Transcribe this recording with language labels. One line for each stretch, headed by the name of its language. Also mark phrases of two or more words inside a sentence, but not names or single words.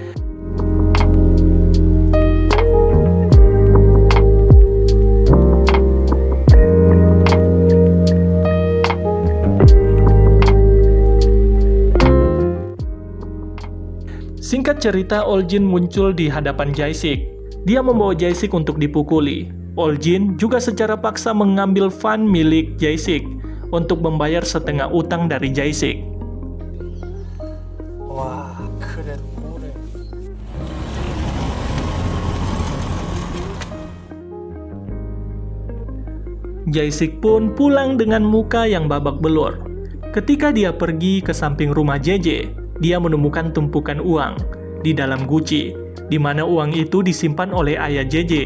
Indonesian: Singkat cerita, Oljin muncul di hadapan Jae-sik. Dia membawa Jae-sik untuk dipukuli. Oljin juga secara paksa mengambil fan milik Jae-sik untuk membayar setengah utang dari Jae-sik.
Korean: 와 그래 그래.
Indonesian: Jae-sik pun pulang dengan muka yang babak belur. Ketika dia pergi ke samping rumah JJ, dia menemukan tumpukan uang di dalam guci, di mana uang itu disimpan oleh ayah JJ.